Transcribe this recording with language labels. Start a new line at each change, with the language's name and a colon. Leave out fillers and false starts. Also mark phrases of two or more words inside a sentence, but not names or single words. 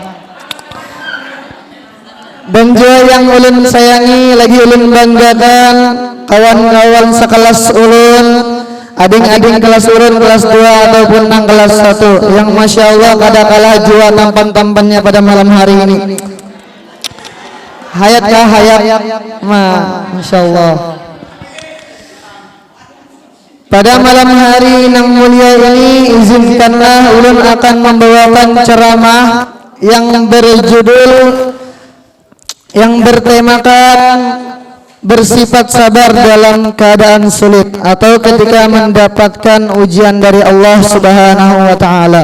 Banjar: Dan juga yang ulun sayangi lagi ulun banggakan kawan-kawan sekelas ulun, ading-ading kelas ulun kelas 2 ataupun nang kelas 1 yang Masya Allah kada kalah jua tampan-tampannya pada malam hari ini. Hayat kah? Hayat, Masya Allah. Pada malam hari yang mulia ini izinkanlah ulun akan membawakan ceramah yang berjudul, yang bertemakan bersifat sabar dalam keadaan sulit atau ketika mendapatkan ujian dari
Arabic: الله سبحانه وتعالى.